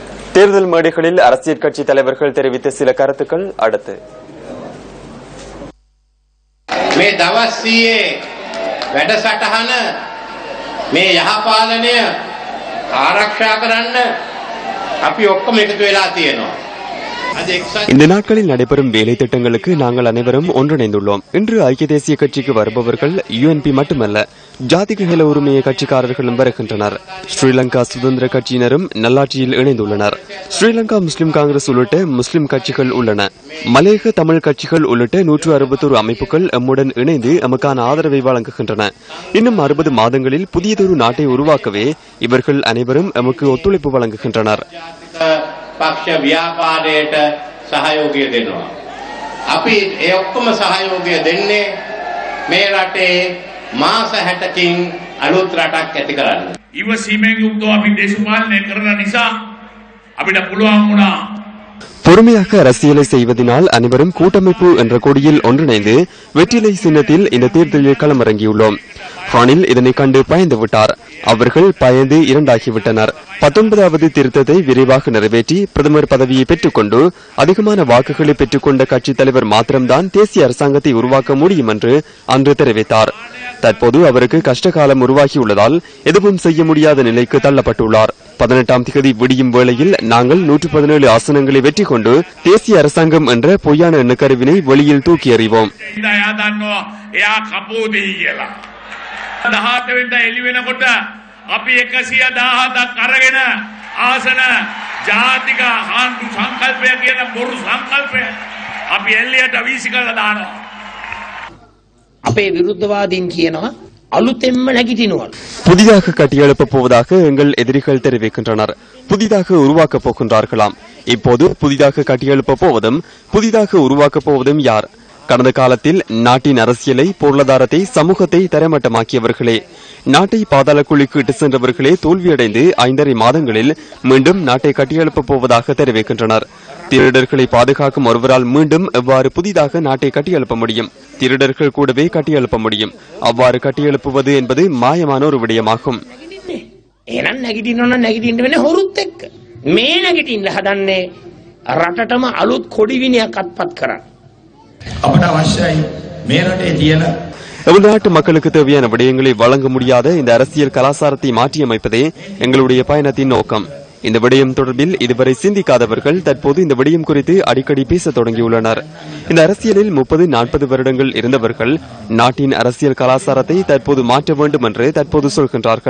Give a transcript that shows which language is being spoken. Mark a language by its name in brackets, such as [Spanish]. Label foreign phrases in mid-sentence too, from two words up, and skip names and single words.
[Tamil] தேர்தல் மேடைகளில் அரசியல் கட்சி தலைவர்கள் தெரிவித்த சில கருத்துக்கள் அடுத்து. [Sinhala] මේ දවස්සියේ වැඩසටහන මේ යහපාලනය ආරක්ෂා කරන්න අපි ඔක්කොම එකතු වෙලා තියෙනවා. [Tamil] இந்த நாட்களில் நடைபெறும் வேலை திட்டங்களுக்கு நாங்கள் அனைவரும் ஒன்றிணைந்துள்ளோம். இன்று ஐக்கிய தேசிய கட்சிக்கு வருபவர்கள் யுஎன்பி மட்டுமல்ல, ஜாதிக ஹெல உரிமைய கட்சிக்காரர்களும் வருகின்றனர். ஸ்ரீலங்கா சுதந்திர கட்சியினரும் நல்லாட்சியில் இணைந்துள்ளனர். ஸ்ரீலங்கா முஸ்லிம் காங்கிரஸ் உள்ளிட்ட முஸ்லிம் கட்சிகள் உள்ளன. மலையக தமிழ் கட்சிகள் உள்ளிட்ட 161 அமைப்புகள் எம்முடன் இணைந்து எமக்கான ஆதரவை வழங்குகின்றன. இன்னும் 60 மாதங்களில் புதியதொரு நாட்டை உருவாக்கவே இவர்கள் அனைவரும் எமக்கு ஒத்துழைப்பு வழங்குகின்றனர். [Sinhala] පක්ෂ ව්‍යාපාරයට සහයෝගය දෙනවා. අපි ඒ ඔක්කොම සහයෝගය දෙන්නේ මේ රටේ මාස 60කින් අලුත් රටක් ඇති කරන්න. ඉවසීමෙන් යුක්තව අපි දේශපාලනය කරන නිසා අපිට පුළුවන් වුණා. [Tamil] பொறுமையாக அரசியலை செய்வதனால் அனைவரும் கூட்டமைப்பு என்ற கொடியில் ஒன்றிணைந்து வெற்றிலை சின்னத்தில் இந்த தேர்தலில் களமிறங்கியுள்ளோம். ஹானில் இதனை கண்டு பயந்து விட்டார். அவர்கள் பயந்து இரண்டாகிவிட்டனர். 19வது திருத்தத்தை விரைவாக நிறைவேற்றி பிரதமர் பதவியை பெற்றுக்கொண்டு அதிகமான வாக்குகளை பெற்றுக்கொண்ட கட்சித் தலைவர் மாத்திரம்தான் தேசிய அரசாங்கத்தை உருவாக்க முடியும் என்று அன்று தெரிவித்தார். தற்போது அவருக்கு கஷ்டகாலம் உருவாகியுள்ளதால் எதுவும் செய்ய முடியாத நிலைக்கு தள்ளப்பட்டுள்ளார். 18ஆம் தேதி விடியும் வேளையில் நாங்கள் 117 ஆசனங்களை வெற்றி கொண்டு தேசிய அரசாங்கம் என்ற பொய்யான எண்ணக்கருவினை வெளியில் தூக்கி எறிவோம். [Sinhala] 18 වෙනිදා එළි වෙනකොට අපි 117ක් අරගෙන ආසන ජාතික ආණ්ඩු සංකල්පය කියන බොරු සංකල්පය අපි එල්ලියට වීසි කරලා දානවා. අපේ විරුද්ධවාදීන් කියනවා අලුතෙන්ම නැගිටිනවා. [Tamil] புதிதாக கட்டியெழுப்பப் போவதாக எங்கள் எதிரிகள் தெரிவிக்கின்றனர். புதிதாக உருவாக்கப் போகின்றார்களாம். இப்போது புதிதாக கட்டியெழுப்பப் போவதும் புதிதாக உருவாக்கப் போவதும் யார்? கடந்த காலத்தில் நாட்டின் அரசியலை, பொருளாதாரத்தை, சமூகத்தை தரைமட்டமாக்கியவர்களே. நாட்டை பாதாள குழிக்கு இட்டு சென்றவர்களே தோல்வியடைந்து 5.5 மாதங்களில் மீண்டும் நாட்டை கட்டியெழுப்பப் போவதாக தெரிவிக்கின்றனர். திருடர்களை பாதுகாக்கும் ஒருவரால் மீண்டும் எவ்வாறு புதிதாக நாட்டை கட்டியெழுப்ப முடியும்? திருடர்கள் கூடவே கட்டியெழுப்ப முடியும். அவ்வாறு கட்டியெழுப்புவது என்பது மாயமான ஒரு விடயமாகும். [Sinhala] මේ නැගිටින්න හදන්නේ රටටම අලුත් කොඩිවිනියක් අත්පත් කරන්න. අපට අවශ්‍යයි මේ රටේ තියෙන [Tamil] நாட்டு மக்களுக்கு தேவையான விடயங்களை வழங்க முடியாத இந்த அரசியல் கலாச்சாரத்தை மாற்றியமைப்பதே எங்களுடைய பயணத்தின் நோக்கம். இந்த விடயம் தொடர்பில் இதுவரை சிந்திக்காதவர்கள் தற்போது இந்த விடயம் குறித்து அடிக்கடி பேச தொடங்கியுள்ளனர். இந்த அரசியலில் 30-40 வருடங்கள் இருந்தவர்கள் நாட்டின் அரசியல் கலாச்சாரத்தை தற்போது மாற்ற வேண்டும் என்று தற்போது சொல்கின்றார்கள்.